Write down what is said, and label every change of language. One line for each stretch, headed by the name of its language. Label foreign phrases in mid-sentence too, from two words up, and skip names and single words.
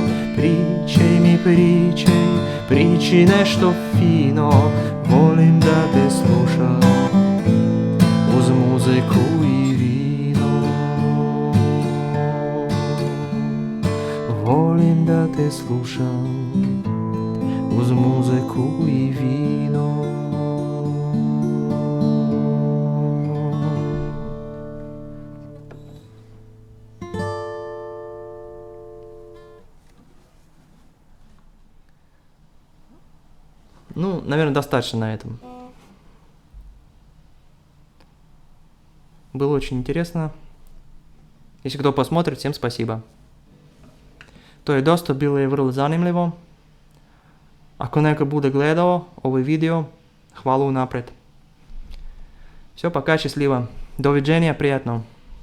Serbian: Pričaj mi, priči nešto fino, volim da te slušam uz muziku i vino. Volim da te slušam uz muziku i vino.
Russian: Ну, наверное, достаточно на этом. Было очень интересно. Если кто посмотрит, всем спасибо.
Croatian: To je dosta bilo je vrlo zanimljivo. Ako neko bude gledao ovaj video, hvala unaprijed.
Russian: Все, пока, счастливо.
Serbian: До виджения,
Russian: приятно.